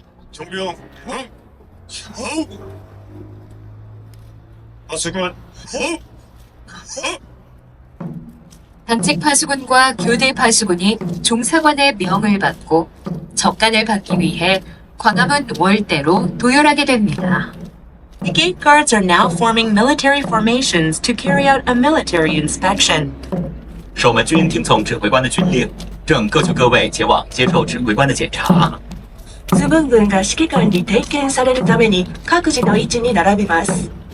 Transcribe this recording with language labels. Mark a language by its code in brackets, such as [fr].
[ko] 정병 거수군 당직 파수군과 교대 파수군이 종사관의 명을 받고 적간을 받기 위해 광화문 월대로 도열하게 됩니다. [en] The gate guards are now forming military formations to carry out a military inspection. [zh] 守门军听从指挥官的军令，正各就各位前往接受指挥官的检查。 [ja] ズブン軍が指揮官に点検されるために各自の位置に並びます。